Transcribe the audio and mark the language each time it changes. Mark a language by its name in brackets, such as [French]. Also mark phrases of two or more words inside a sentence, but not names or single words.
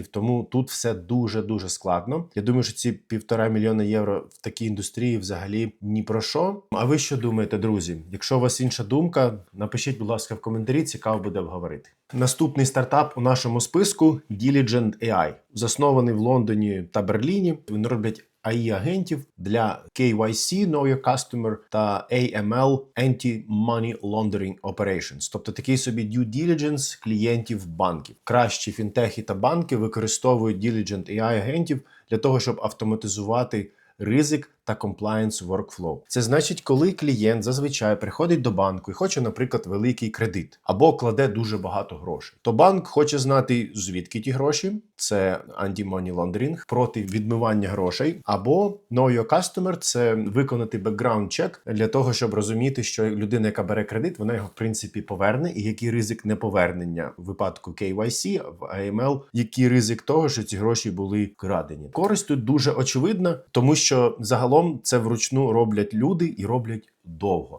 [Ukrainian] Тому тут все дуже-дуже складно. Я думаю, що ці 1,5 мільйона євро в такій індустрії взагалі ні про що. А ви що думаєте, друзі? Якщо у вас інша думка, напишіть, будь ласка, в коментарі, цікаво буде обговорити. Наступний стартап у нашому списку – Diligent AI. Заснований в Лондоні та Берліні. Вони роблять AI-агентів для KYC, [English] Know Your Customer, [Ukrainian] та AML, [English] Anti-Money Laundering Operations. [Ukrainian] Тобто такий собі [English] due diligence [Ukrainian] клієнтів банків. Кращі фінтехи та банки використовують Diligent AI-агентів для того, щоб автоматизувати ризик та [English] compliance workflow. [Ukrainian] Це значить, коли клієнт зазвичай приходить до банку і хоче, наприклад, великий кредит або кладе дуже багато грошей, то банк хоче знати, звідки ті гроші, це [English] anti-money laundering, [Ukrainian] проти відмивання грошей, або [English] know your customer, [Ukrainian] це виконати [English] background check [Ukrainian] для того, щоб розуміти, що людина, яка бере кредит, вона його в принципі поверне, і який ризик неповернення в випадку KYC, в AML, який ризик того, що ці гроші були вкрадені. Користь тут дуже очевидна, тому що загалом це вручну роблять люди і роблять довго.